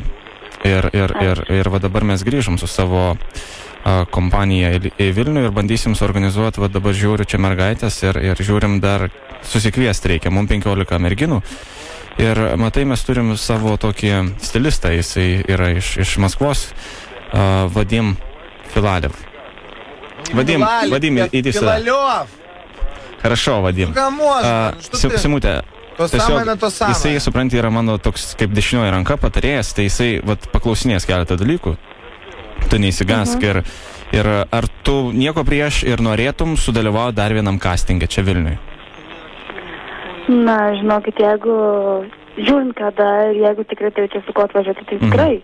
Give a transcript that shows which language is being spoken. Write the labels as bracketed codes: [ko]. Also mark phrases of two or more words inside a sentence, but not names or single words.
[lt] Ir va dabar mes grįžom su savo kompanija į Vilnių ir bandysim suorganizuoti, va dabar žiūriu čia mergaitės ir žiūrim dar susikviesti reikia, mums 15 merginų. Ir matai, mes turim savo tokį stilistą, jisai yra iš Maskvos, Vadim Filalev. [ru] Vadim, иди сюда. Филалев! Хорошо, Vadim. [lt] Simutė, jisai, supranti, yra mano toks kaip dešinioji ranka patarėjas, tai jisai paklausinės keletą dalykų. Tu neįsigask ir ar tu nieko prieš ir norėtum sudalyvauti dar vienam castingė čia Vilniui? Na, žinokit, jeigu žiūrint kada ir jeigu tikrai turėčiau su ko atvažiuoti, tai tikrai.